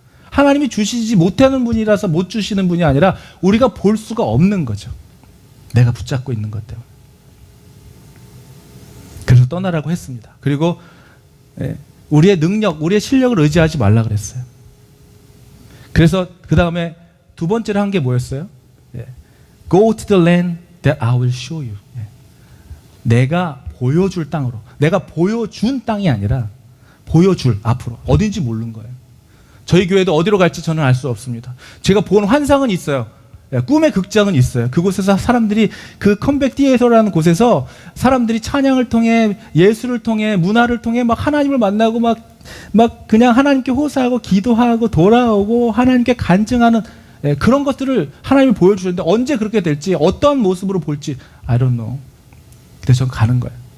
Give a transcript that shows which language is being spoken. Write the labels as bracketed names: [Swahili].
[Korean] 하나님이 주시지 못하는 분이라서 못 주시는 분이 아니라 우리가 볼 수가 없는 거죠. 내가 붙잡고 있는 것 때문에. 그래서 떠나라고 했습니다. 그리고 우리의 능력, 우리의 실력을 의지하지 말라 그랬어요. 그래서 그 다음에 두 번째로 한 게 뭐였어요? [English] Go to the land that I will show you. [Korean] 내가 보여줄 땅으로. 내가 보여준 땅이 아니라 보여줄, 앞으로. 어딘지 모르는 거예요. 저희 교회도 어디로 갈지 저는 알 수 없습니다. 제가 본 환상은 있어요. 꿈의 극장은 있어요. 그곳에서 사람들이 그 컴백 디에서라는 곳에서 사람들이 찬양을 통해, 예술을 통해, 문화를 통해 막 하나님을 만나고 막 그냥 하나님께 호소하고 기도하고 돌아오고 하나님께 간증하는 그런 것들을 하나님이 보여주셨는데 언제 그렇게 될지, 어떤 모습으로 볼지 [English] I don't know. [Korean] 그래서 전 가는 거예요.